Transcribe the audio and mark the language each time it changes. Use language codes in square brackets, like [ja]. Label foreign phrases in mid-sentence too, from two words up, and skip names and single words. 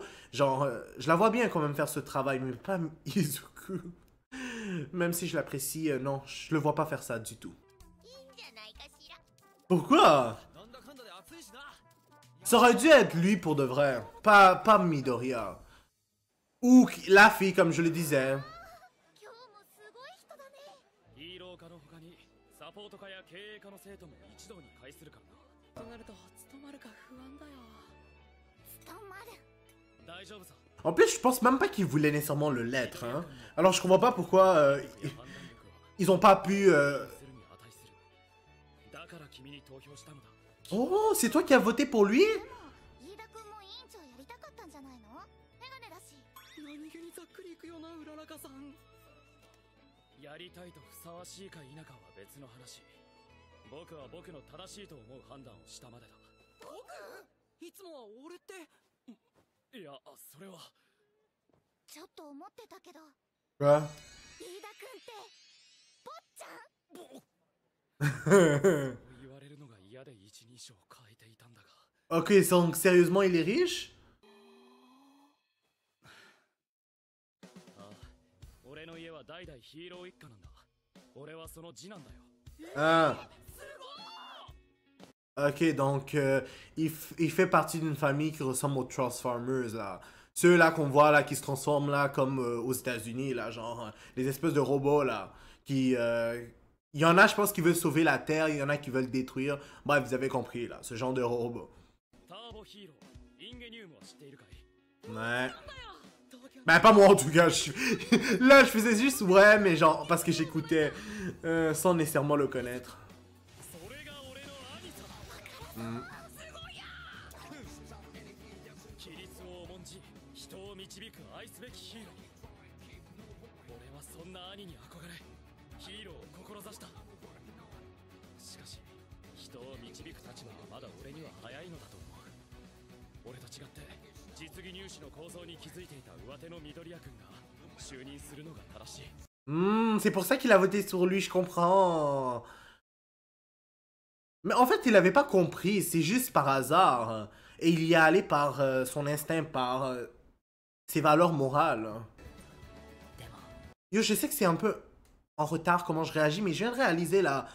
[fr] Genre, je la vois bien quand même faire ce travail, mais pas Izuku. Même si je l'apprécie, non, je le vois pas faire ça du tout. Pourquoi? Ça aurait dû être lui pour de vrai, pas Midoriya. Ou la fille, comme je le disais. [ja] ヒーロー科の他にサポート科や経営科の生徒も一堂に会するからな。となると務まるか不安だよ。務まる。大丈夫さ。 [fr] En plus, je pense même pas qu'ils voulaient nécessairement le lettre. Hein. Alors, je comprends pas pourquoi ils ont pas pu. Oh, c'est toi qui as voté pour lui? [ja] 飯田君も委員長やりたかったんじゃないの？メガネだし。何気にざっくりいくよな、うららかさん。やりたいとふさわしいか否かは別の話。僕は僕の正しいと思う判断をしたまでだ。僕？いつもは俺って。いや、それは。ちょっと思ってたけど。 [fr] Quoi? [ja] 飯田君って坊ちゃん？言われるのが嫌で一人称を変えていたんだが。 [fr] Ok, donc sérieusement, il est riche? [ja] ああ、俺の家は代々ヒーロー一家なんだ。俺はその次男だよ。 Ah. [fr] Ok, donc il fait partie d'une famille qui ressemble aux Transformers, là. Ceux-là qu'on voit, là, qui se transforment, là, comme aux États-Unis, là, genre, les espèces de robots, là, qui... Il y en a, je pense, qui veulent sauver la Terre, il y en a qui veulent détruire. Bref, vous avez compris, là, ce genre de robots. Ouais. Ben, pas moi, en tout cas. Là, je faisais juste ouais, mais genre, parce que j'écoutais, sans nécessairement le connaître. Mm. [ja] 規律を重んじ人を導く愛すべきヒーロー。俺はそんな兄に憧れヒーローを志した。しかし人を導く立場はまだ俺には早いのだと思う。俺と違って実技入試の構造に気づいていた上手の緑谷君が就任するのが正しい。 [fr] C'est pour ça qu'il a voté sur lui, je comprends. Mais en fait, il avait pas compris, c'est juste par hasard. Et il y est allé par son instinct, par ses valeurs morales. Yo, je sais que c'est un peu en retard comment je réagis, mais je viens de réaliser là.